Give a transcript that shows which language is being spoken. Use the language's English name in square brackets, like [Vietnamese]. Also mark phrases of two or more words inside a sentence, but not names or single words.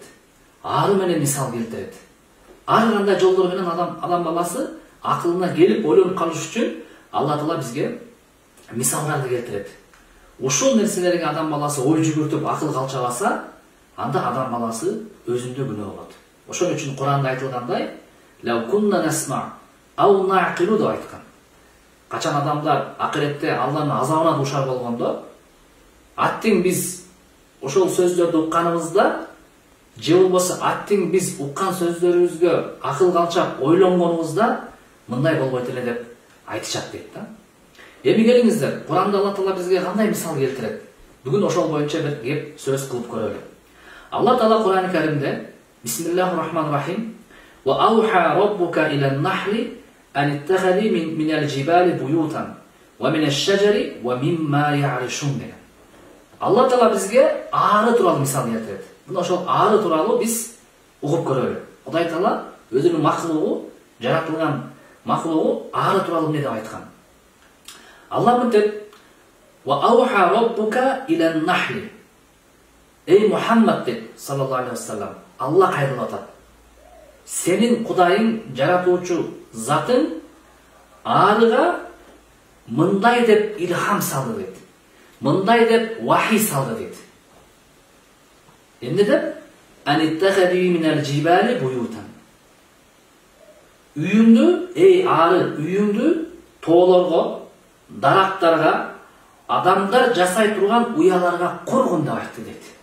[Kyrgyz] Ары менен мисал келтирет. Ар кандай жолдор менен адам баласы акылына келип ойлонуп калыш үчүн Алла Таала бизге мисалдарды келтирет. Ушул нерселерге адам баласы ой жүгүртүп акыл калчабаса, анда адам баласы өзүндө күнөө болот. Ошон үчүн Куранда айтылгандай, [Arabic] "لو كنا نسمع أو نعقل" [Kyrgyz] деп айткан. Качан адамдар акыретте Алланын азабына дуушар болгондо, аттиң биз ошол сөздөрдү укканыбызда, же болбосо аттиң биз уккан сөздөрүбүзгө акыл калчап ойлонгонубузда мындай болбойт эле деп айтышат дейт да. Эми келиңиздер, Куранда Алла Таала бизге кандай мисал келтирет? Бүгүн ошол боюнча бир кеп сөз кылып көрөлү. [Arabic] Алла Таала Кур'ан-ы Керимде بسم الله الرحمن الرحيم وأوحى ربك إلى النحل أن اتخذي من الجبال بيوتا ومن الشجر ومما يعرشون" деген. [Kyrgyz] Алла Таала бизге ары тууралуу мисал келтирет. Мына ошол ары тууралуу биз угуп көрөлү. Кудай Таала өзүнүн макулугу, жаратылган макулугу ары тууралуу эмне деп айткан? Алла мынтет: [Arabic] "وأوحى ربك إلى النحل". [Kyrgyz] Эй Мухаммад дейт [Arabic] صلى الله عليه وسلم, [Kyrgyz] Алла кайрылып атат. Сенин Кудайың, жаратуучу затың арыга мындай деп илхам салды дейт. Мындай деп вахий салды дейт. Эмне деп? [Arabic] "أن اتخذي من الجبال بيوتا". [Kyrgyz] Үйүңдү, эй ары, үйүңдү тоолорго, дарактарга, адамдар жасай турган уяларга коргон деп айтты дейт.